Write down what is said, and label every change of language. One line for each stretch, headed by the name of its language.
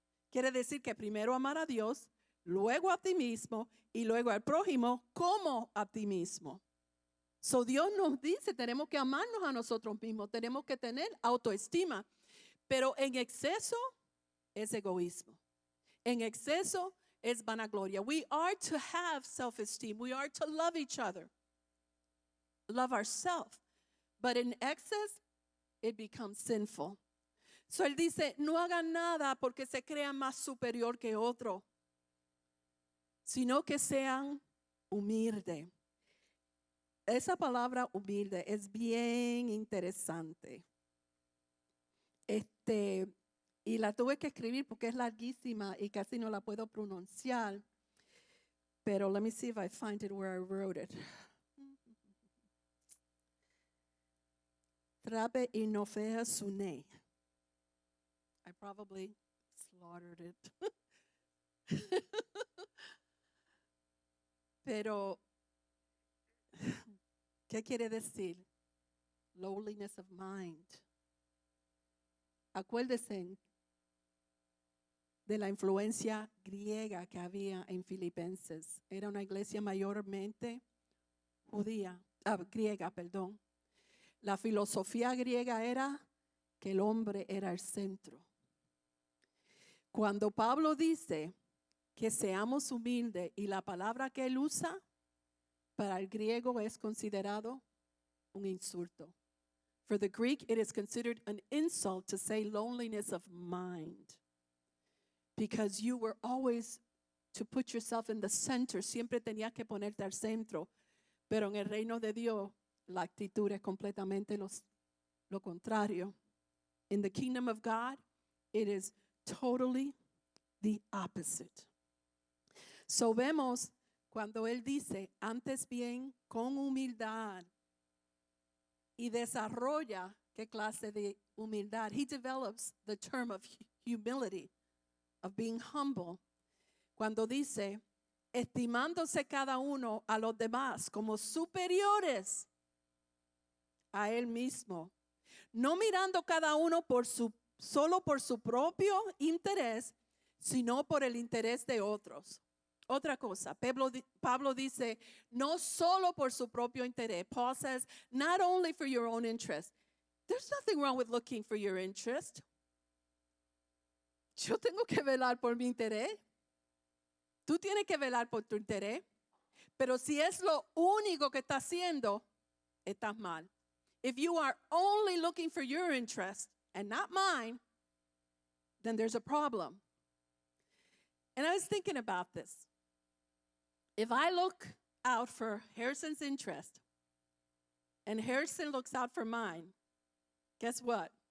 Spanish: Quiere decir que primero amar a Dios, luego a ti mismo y luego al prójimo como a ti mismo. So Dios nos dice, tenemos que amarnos a nosotros mismos, tenemos que tener autoestima. Pero en exceso es egoísmo. En exceso es vanagloria.
English: We are to have self-esteem. We are to love each other. Love ourselves. But in excess, it becomes sinful.
Spanish: So él dice, no hagan nada porque se crean más superior que otro, sino que sean humildes. Esa palabra humilde es bien interesante. Y la tuve que escribir porque es larguísima y casi no la puedo pronunciar.
English: Pero let me see if I find it where I wrote it. Trabe inofea sune. I probably slaughtered it.
Spanish: Pero, ¿qué quiere decir?
English: Lowliness of mind. Acuérdense,
Spanish: de la influencia griega que había en Filipenses. Era una iglesia mayormente griega, perdón. La filosofía griega era que el hombre era el centro. Cuando Pablo dice que seamos humildes y la palabra que él usa para el griego es considerado un insulto.
English: For the Greek, it is considered an insult to say loneliness of mind. Because you were always to put yourself in the center.
Spanish: Siempre tenías que ponerte al centro. Pero en el reino de Dios, la actitud es completamente lo contrario.
English: In the kingdom of God, it is totally the opposite.
Spanish: So vemos cuando él dice, antes bien, con humildad, y desarrolla qué clase de humildad.
English: He develops the term of humility, of being humble.
Spanish: Cuando dice, estimándose cada uno a los demás como superiores a él mismo, no mirando cada uno solo por su propio interés, sino por el interés de otros. Otra cosa, Pablo dice, no solo por su propio interés.
English: Paul says, not only for your own interest. There's nothing wrong with looking for your interest.
Spanish: Yo tengo que velar por mi interés. Tú tienes que velar por tu interés. Pero si es lo único que estás haciendo, estás mal.
English: If you are only looking for your interest and not mine, then there's a problem. And I was thinking about this. If I look out for Harrison's interest and Harrison looks out for mine, guess what?